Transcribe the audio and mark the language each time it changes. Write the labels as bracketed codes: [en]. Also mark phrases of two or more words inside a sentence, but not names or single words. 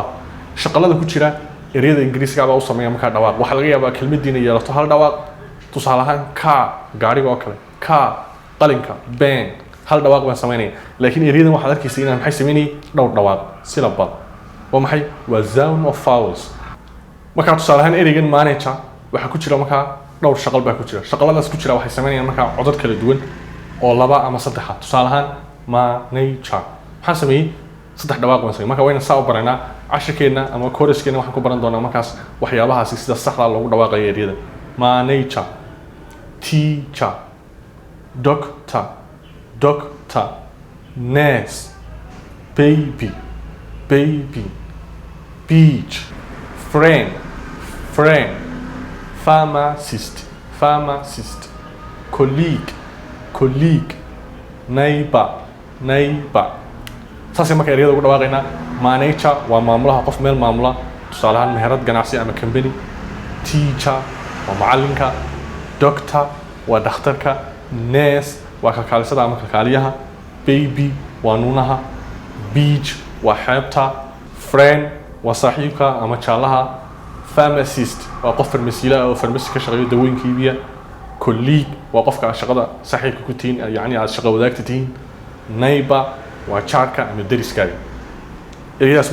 [so] shaqalada ku jira ereyada Ingiriisiga baa u sameeya marka dhawaaq. waxaa laga yaabaa kelmadiina yeelato hal dhawaaq. tusaale ahaan car, gaariga oo kale, car, qalinka, pen, hal dhawaaq baan sameynaya. laakiin erayadan waxaad arkaysaa inaan maxay sameynayay dhowr dhawaaq, syllable. waa maxay? waa [en] sound of vowels. [so] marka tusaale ahaan ereygan manager waxaa ku jira markaa dhowr shaqal baa ku jira. shaqaladaas ku jira waxay sameynayaan markaa codad kala duwan oo laba ama saddex ah. tusaale ahaan manager waxaan sameeyay saddex dhawaaq baan sameeyay. marka wayna saa u baranaa casharkeena ama course-keena waxaan ku baran doonaa markaas waxyaabahaasi sida saxda loogu dhawaaqayo ereyada. [en] manager, teacher, doctor, doctor, nurse, baby baby beach friend friend pharmacist pharmacist colleague colleague neighbor neighbor [so] saasay marka ereyada ugu dhawaaqaynaa manager waa maamulaha qof meel maamula tusaale ahaan meherad ganacsi ama [en] company teacher [so] waa macalinka doctor waa dhakhtarka nurse waa kalkaalisada ama kalkaaliyaha baby waa nuunaha beach waa xeebta friend waa saaxiibka ama jaalaha pharmacist waa qof farmasiila oo farmasi ka shaqeeyo dawooyinka iibiya colleague waa qofka shaqada saaxiibka ku tihiin yacni aad shaqo wadaagta tihiin neighbor waa jaarka ama deriskaaga ereyadaas